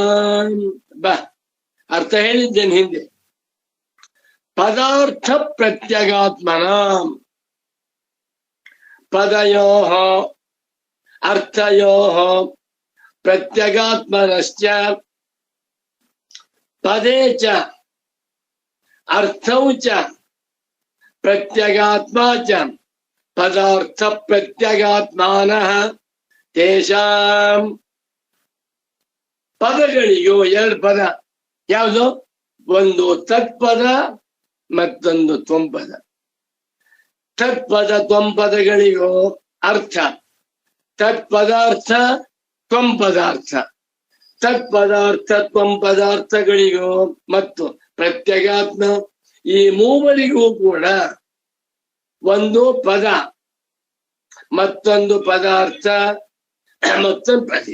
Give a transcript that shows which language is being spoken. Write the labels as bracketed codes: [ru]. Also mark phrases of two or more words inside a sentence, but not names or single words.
[kn] ಅರ್ಥ ಹೇಳಿದ್ದೇನೆ ಹಿಂದೆ. [sa] ಪದಾರ್ಥ ಪ್ರತ್ಯಗಾತ್ಮನ ಪದಯೋ ಅರ್ಥಯೋ ಪ್ರತ್ಯಗಾತ್ಮನಶ್ಚ ಪದೇ ಚ ಅರ್ಥೌ ಚ ಪ್ರತ್ಯಗಾತ್ಮ ಚ ಪದಾರ್ಥ ಪ್ರತ್ಯಗಾತ್ಮಾನಃ ತೇಷಾಂ. [kn] ಪದಗಳಿಗೂ 2 ಪದ. ಯಾವುದು? ಒಂದು ತತ್ಪದ, ಮತ್ತೊಂದು ತ್ವಂಪದ. ತತ್ಪದ ತ್ವಂಪದಗಳಿಗೂ ಅರ್ಥ, ತತ್ಪದಾರ್ಥ ತ್ವಂಪದಾರ್ಥ, ತತ್ಪದಾರ್ಥ ತ್ವಂಪದಾರ್ಥಗಳಿಗೂ ಮತ್ತು ಪ್ರತ್ಯಗಾತ್ಮ, ಈ ಮೂವರಿಗೂ ಕೂಡ ಒಂದು ಪದ, ಮತ್ತೊಂದು ಪದಾರ್ಥ, ಮತ್ತೊಂದು ಪ್ರತ್ಯಯ.